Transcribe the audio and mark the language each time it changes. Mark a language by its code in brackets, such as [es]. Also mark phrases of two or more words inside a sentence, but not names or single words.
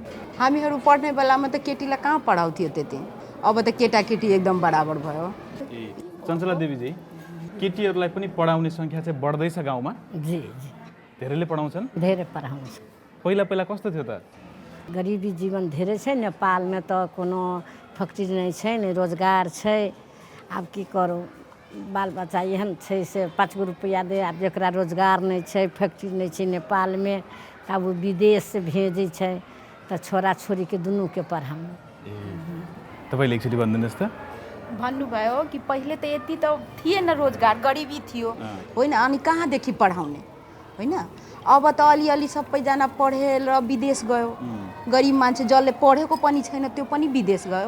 [ne] हामीहरू पढ्ने बेलामा त केटीलाई कहाँ पढाउँथ्यो त्यति, अब त केटाकेटी एकदम बराबर भयो। चञ्चला देवीजी, केटीहरूलाई पनि पढाउने सङ्ख्या चाहिँ बढ्दैछ गाउँमा? जी, धेरैले पढाउँछन्? धेरै पढाउँछ। पहिला कस्तो थियो त? [mai] गरिबी जीवन धेरै छै, नेपालमे त कोनो फैक्ट्री नै छै नै, रोजगार छै। आब की करू, बाल बच्चा एहन छै से 5 गो रुपैआ दे, आब जकरा रोजगार नहीं छै, फैक्ट्री नहीं छै नेपाल में, तब वो विदेश से भेजे छै, तो छोरा छोरी के दुनू के पढ़ाऊँ। [ne] तपाईले एकचोटि भन्दिनुहोस् त। भन्नुभयो कि पहिले त यति त थिएन रोजगार, गरिबी थियो होइन, अनि कहाँदेखि पढाउने होइन। अब त अलिअलि सबैजना पढेर विदेश गयो, गरिब मान्छे जसले पढेको पनि छैन त्यो पनि विदेश गयो।